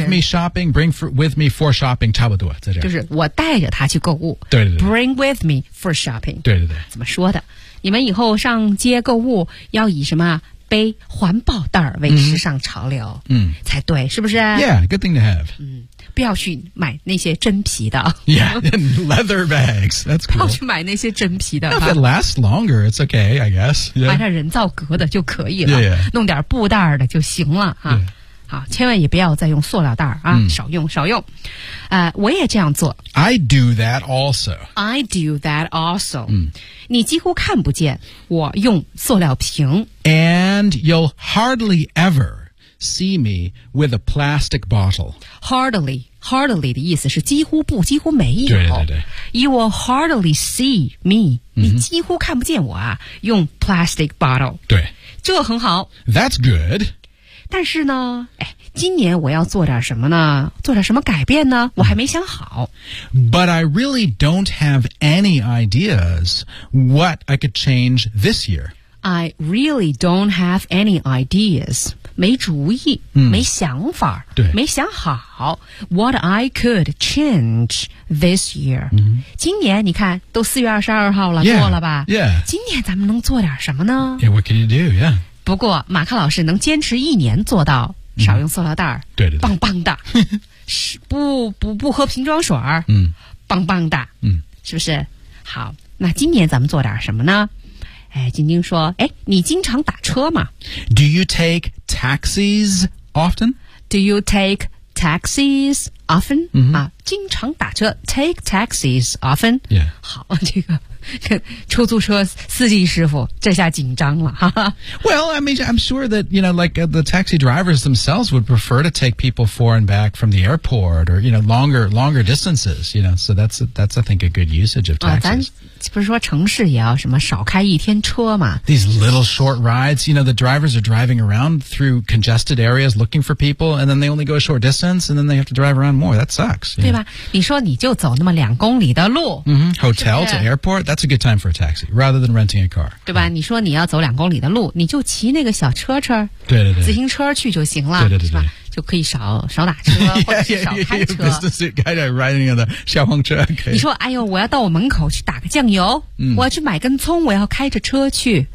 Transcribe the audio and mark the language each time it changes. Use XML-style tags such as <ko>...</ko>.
<en>bring with me shopping bring for, with me for shopping</en> <zh>差不多在这就是我带着它去购物对对对</zh> <en>bring with me for shopping</en> <zh>对对对怎么说的你们以后上街购物要以什么背环保袋为时尚潮流才对是不是</zh> <en>Yeah, good thing to have、</en> <zh>不要去买那些真皮的</zh> <en>Yeah, leather bags That's cool</en> <zh>不要去买那些真皮的</zh> <en>If it lasts longer, it's okay, I guess、</en> <zh>买点人造革的就可以了</zh> <en>yeah, yeah.</en> <zh>弄点布袋的就行了、啊，千万也不要再用塑料袋啊，少用少用。我也这样做。</zh> <en>I do that also. I do that also.、</en> <zh>嗯、你几乎看不见我用塑料瓶。</zh> <en>And you'll hardly ever see me with a plastic bottle. Hardly. Hardly</en> <zh>的意思是几乎不几乎没有对对对</zh> <en>You will hardly see me、</en> <zh>mm-hmm. 你几乎看不见我啊用</zh> <en>plastic bottle</en> <zh>对这很好</zh> <en>That's good</en> <zh>但是呢、哎、今年我要做点什么呢做点什么改变呢我还没想好</zh> <en>But I really don't have any ideas what I could change this year I really don't have any ideas</en> <zh>没主意、嗯、没想法对没想好</zh> <en>What I could change this year、</en> <zh>嗯、今年你看都四月二十二号了</zh> <en>yeah,</en> <zh>过了吧、</zh> <en>yeah.</en> <zh>今年咱们能做点什么呢</zh> <en>Yeah, what can you do, yeah</en> <zh>不过马克老师能坚持一年做到少用塑料袋、嗯、对对对棒棒的不喝瓶装水、嗯、棒棒的、嗯、是不是好那今年咱们做点什么呢哎，晶晶说：“哎，你经常打车吗</zh> <en>？”Do you take taxis often? Do you take taxis often?、 Mm-hmm.</en> <zh>啊，经常打车 ，</zh> <en>take taxis often. Yeah.</en> <zh>好，这个出租车司机师傅这下紧张了，哈哈。</zh> <en>Well, I mean, I'm sure that you know, like the taxi drivers themselves would prefer to take people for and back from the airport, or you know, longer distances. You know, so that's I think a good usage of taxis.、</en> <zh>啊不是说城市也要什么少开一天车吗</zh> <en>These little short rides, you know, the drivers are driving around through congested areas looking for people, and then they only go a short distance, and then they have to drive around more. That sucks.</en> <zh>对吧你说你就走那么两公里的路、</zh> <en>mm-hmm. Hotel</en> <zh>是不是</zh> <en>to airport, that's a good time for a taxi, rather than renting a car.</en> <zh>对吧、嗯、你说你要走两公里的路你就骑那个小车车对对对自行车去就行了对对对对是吧就可以少打车或者是少开车。</zh> <en>yeah, yeah, yeah, business suit guy riding on the</en> <zh>消防车。你说，哎呦，我要到我门口去打个酱油，嗯、我要去买根葱，我要开着车去。</zh>